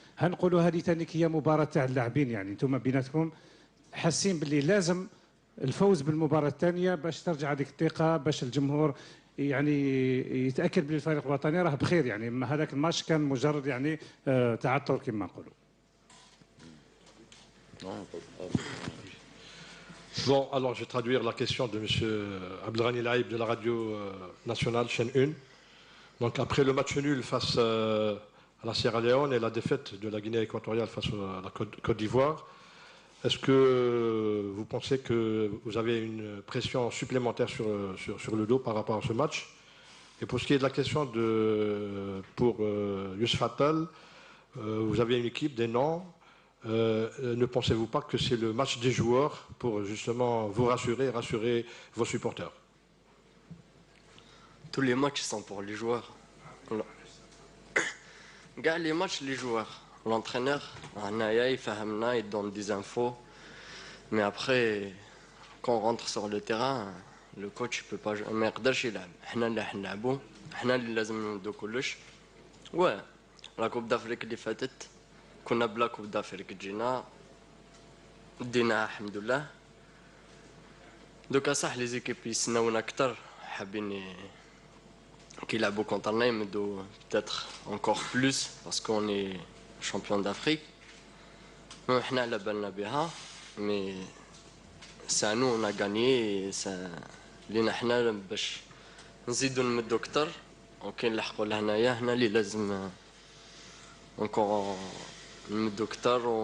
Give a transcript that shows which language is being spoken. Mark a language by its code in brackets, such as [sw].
[ar] هنقولوا هذه ثاني هي مباراه تاع اللاعبين، يعني انتم بيناتكم حاسين باللي لازم الفوز بالمباراه الثانيه باش ترجع هذيك الثقه، باش الجمهور يعني يتاكد بلي الفريق الوطني راه بخير. يعني هذاك الماتش كان مجرد يعني تعثر كما نقولوا. [fr] Bon, alors je vais traduire la question de M. Abdelrani Laïb de la radio nationale, chaîne 1. Donc après le match nul face à la Sierra Leone et la défaite de la Guinée équatoriale face à la Côte d'Ivoire, est-ce que vous pensez que vous avez une pression supplémentaire sur le dos par rapport à ce match? Et pour ce qui est de la question pour Youssef Attal, vous avez une équipe, des noms. Ne pensez-vous pas que c'est le match des joueurs pour justement vous rassurer et rassurer vos supporters? Tous les matchs sont pour les joueurs. Regarde les matchs, les joueurs. L'entraîneur, il donne des infos. Mais après, quand on rentre sur le terrain, le coach peut pas [ar] ما يقدرش يلعب. احنا اللي حنلعبوا، احنا اللي لازم ندو كلش. [fr] Ouais, la Coupe d'Afrique [ar] اللي فاتت كنا بلا كوب d'Afrique جينا ديناها الحمد لله. دوكا صح لي زيكيب يسناونا اكثر حابين كيلعبوا كونترنا يمدوا [fr] peut-être encore plus parce qu'on est champion d'Afrique. [ar] احنا على بالنا بها [fr] mais c'est à nous on a gagné et ça [ar] لينا حنا باش نزيدوا نمدوا اكثر وكاين نلحقوا لهنايا هنا اللي لازم encore نمدوا اكثر